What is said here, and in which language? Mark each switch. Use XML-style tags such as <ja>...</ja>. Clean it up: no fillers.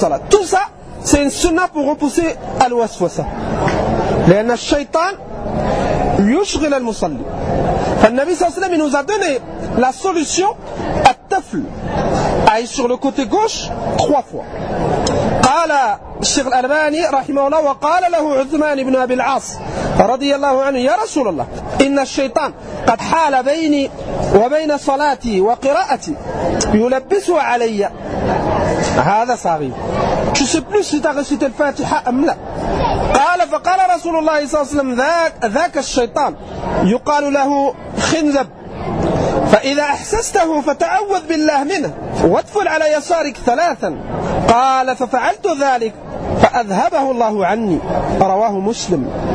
<fr>Tout ça, c'est une sunna pour repousser al-waswasa. Léana, le shaitan,</fr> <ar>يشغل المصلي.</ar> <fr>فالنبي</fr> <ar>صلى الله عليه وسلم</ar> <fr>nous a donné la solution à tafl, à être sur le côté gauche trois fois.</fr> <ar>قال الشيخ الألباني رحمه الله وقال له عثمان بن أبي العاص رضي الله عنه يا رسول الله إن الشيطان قد حال بيني وبين صلاتي وقراءتي يلبس علي. هذا صغير.</ar> <fr>Tu sais plus si t'as récité le Fatiha ou non.</fr> <ar>قال فقال رسول الله صلى الله عليه وسلم ذاك الشيطان يقال له خنزب فإذا أحسسته فتعوذ بالله منه وادفل على يسارك ثلاثا. قال ففعلت ذلك فأذهبه الله عني. رواه مسلم.</ar>